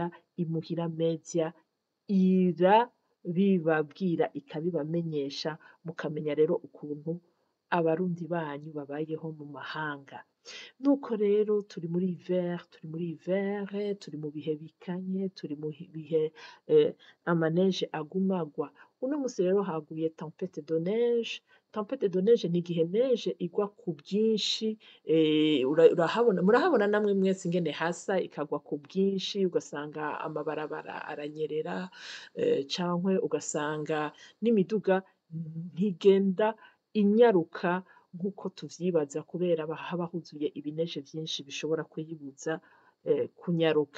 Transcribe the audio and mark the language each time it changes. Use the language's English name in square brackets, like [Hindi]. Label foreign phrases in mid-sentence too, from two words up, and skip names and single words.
[Rundi] Imuhira Media irabibabwira ikabibamenyesha, mukamenya rero ukuntu abarundi banyu babayeho mu mahanga. Nuko rero turi muri hiver, turi mu bihe bikanye, turi mu bihe amaneige agumagwa. Uno musi rero haguye [French] tempête de neige. Tempête de neige [Rundi] ni igihe neige igwa ku bwinshi, murahabona namwe mwese ingene hasa ikagwa ku bwinshi, ugasanga amabarabara aranyerera, cankwe ugasanga n'imiduga ntigenda inyaruka nk'uko tuvyibaza, kubera haba huzuye ibineje vyinshi bishobora kuyibuza kunyaruka.